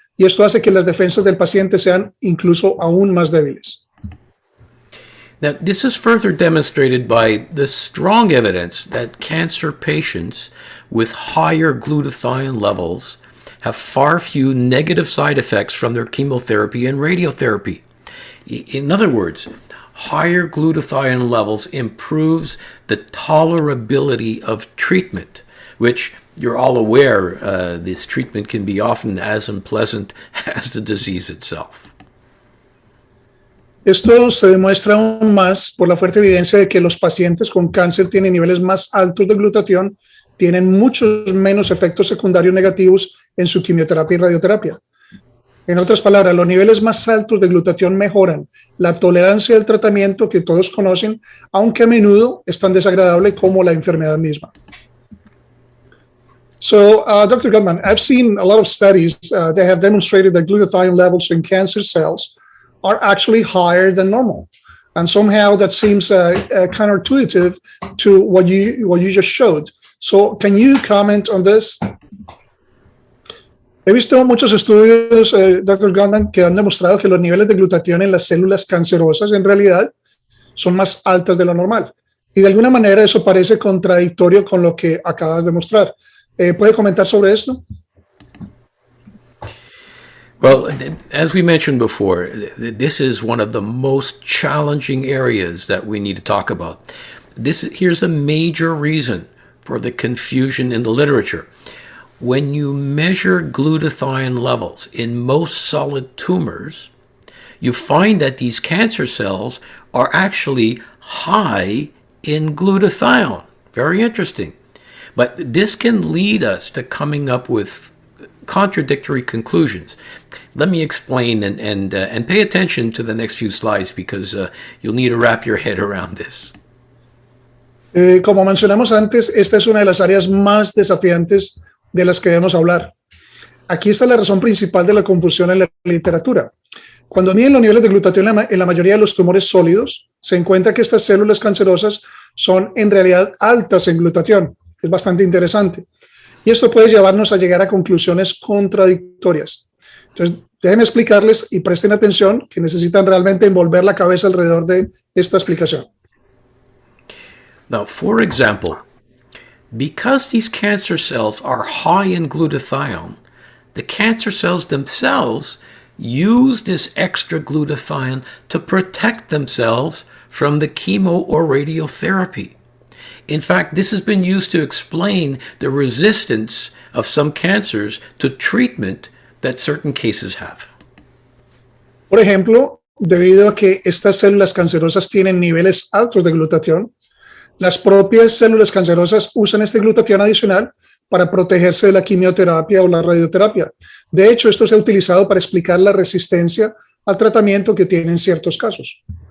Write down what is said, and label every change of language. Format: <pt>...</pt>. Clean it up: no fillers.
<es>Y esto hace que las defensas del paciente sean incluso aún más débiles.</es> <en>Now, this is further demonstrated by the strong evidence that cancer patients with higher glutathione levels have far few negative side effects from their chemotherapy and radiotherapy. In other words, higher glutathione levels improves the tolerability of treatment, which you're all aware this treatment can be often as unpleasant as the disease itself.</en> <es>Esto se demuestra aún más por la fuerte evidencia de que los pacientes con cáncer tienen niveles más altos de glutatión, tienen muchos menos efectos secundarios negativos en su quimioterapia y radioterapia. En otras palabras, los niveles más altos de glutatión mejoran la tolerancia del tratamiento que todos conocen, aunque a menudo es tan desagradable como la enfermedad misma.</es> <en>So, Dr. Gutman, I've seen a lot of studies that have demonstrated that glutathione levels in cancer cells are actually higher than normal. And somehow that seems counterintuitive to what you just showed. So can you comment on this?</en> <es>He visto muchos estudios, Dr. Gutman, que han demostrado que los niveles de glutatión en las células cancerosas en realidad son más altas de lo normal. Y de alguna manera eso parece contradictorio con lo que acabas de mostrar. ¿Puede comentar sobre esto?</es> <en>Well, as we mentioned before, this is one of the most challenging areas that we need to talk about. Here's a major reason for the confusion in the literature. When you measure glutathione levels in most solid tumors, you find that these cancer cells are actually high in glutathione. Very interesting. But this can lead us to coming up with contradictory conclusions. Let me explain and pay attention to the next few slides because you'll need to wrap your head around this.</en> <es>Como mencionamos antes, esta es una de las áreas más desafiantes de las que debemos hablar. Aquí está la razón principal de la confusión en la literatura. Cuando miden los niveles de glutatión en la mayoría de los tumores sólidos, se encuentra que estas células cancerosas son en realidad altas en glutatión. Es bastante interesante. Y esto puede llevarnos a llegar a conclusiones contradictorias. Entonces, déjenme explicarles y presten atención que necesitan realmente envolver la cabeza alrededor de esta explicación.</es> <en>Now, for example, because these cancer cells are high in glutathione, the cancer cells themselves use this extra glutathione to protect themselves from the chemo or radiotherapy. In fact, this has been used to explain the resistance of some cancers to treatment that certain cases have.</en> <es>Por ejemplo, debido a que estas células cancerosas tienen niveles altos de glutatión, las propias células cancerosas usan este glutatión adicional para protegerse de la quimioterapia o la radioterapia. De hecho, esto se ha utilizado para explicar la resistencia al tratamiento que tienen ciertos casos.</es>